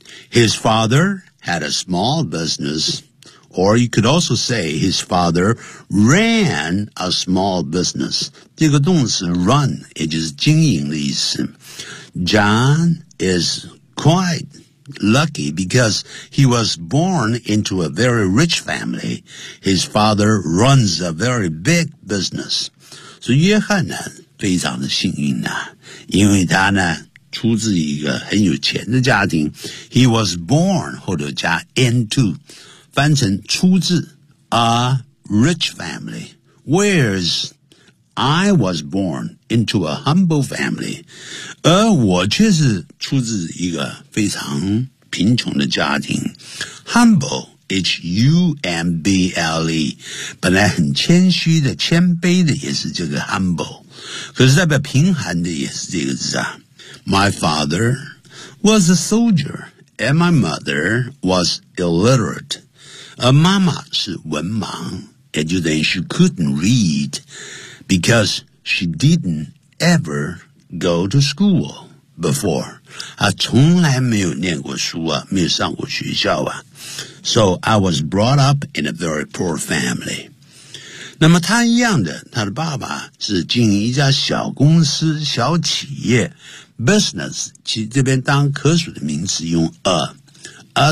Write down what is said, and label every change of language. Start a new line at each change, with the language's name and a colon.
English: His father had a small business, or you could also say his father ran a small business.
Chinese: 这个动词 run 也就是经营的意思。
English: John is quite lucky because he was born into a very rich family. His father runs a very big business.
Chinese: 所以约翰呢非常的幸运呐、啊，因为他呢出自一个很有钱的家庭。
English: He was born
Chinese: 或者加
English: into
Chinese: 翻成出自
English: a rich family. Where's I was born into a humble family.
Chinese: 而我却是出自一个非常贫穷的家庭。
English: Humble, H-U-M-B-L-E.
Chinese: 本来很谦虚的谦卑的也是这个 humble。可是代表贫寒的也是这个字啊。
English: My father was a soldier and my mother was illiterate.
Chinese: 而妈妈是文盲也就等于
English: she couldn't read. Because she didn't ever go to school before.
Chinese: 她从来没有念过书啊，没有上过学校啊。
English: So I was brought up in a very poor family.
Chinese: 那么她一样的，她的爸爸是经营一家小公司、小企业 ,business, 其这边当可数的名词用 a